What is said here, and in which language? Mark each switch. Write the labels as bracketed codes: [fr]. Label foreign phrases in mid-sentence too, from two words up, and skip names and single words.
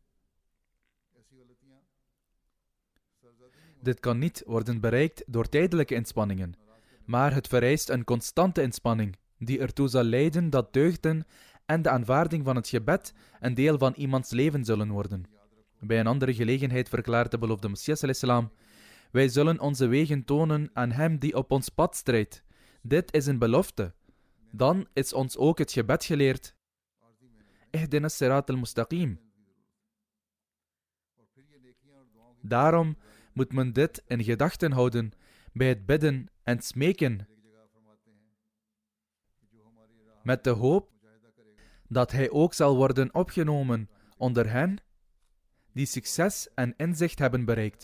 [nl] Dit kan niet worden bereikt door tijdelijke inspanningen, maar het vereist een constante inspanning, die ertoe zal leiden dat deugden en de aanvaarding van het gebed een deel van iemands leven zullen worden. Bij een andere gelegenheid verklaart de beloofde Messias ﷺ: wij zullen onze wegen tonen aan hem die op ons pad strijdt. Dit is een belofte. Dan is ons ook het gebed geleerd. [ar] اهدنا الصراط المستقيم. [nl] Daarom moet men dit in gedachten houden bij het bidden en smeken, met de hoop dat hij ook zal worden opgenomen onder hen die succes en inzicht hebben bereikt.